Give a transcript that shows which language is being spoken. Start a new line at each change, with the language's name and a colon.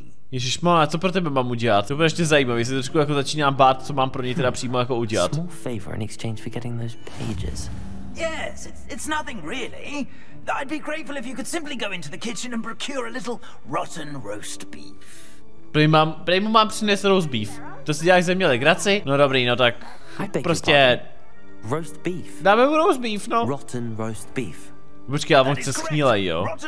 Czech: Ježišmarja, co pro tebe mám udělat? To bude ještě zajímavý, se trošku jako začínám bát, co mám pro něj teda přímo jako udělat.
English: Small favor in exchange for getting those pages. Yes, it's nothing really. I'd be grateful if you could simply go into the kitchen and procure a little rotten roast beef.
Czech: Prej mu mám přinést roast beef. To si děláš ze mě legraci? No dobrý, no tak prostě...
English: Roast beef?
Czech: Dáme mu roast beef, no.
English: Rotten roast beef.
Czech: Počkej, ale on chce schnilej, jo?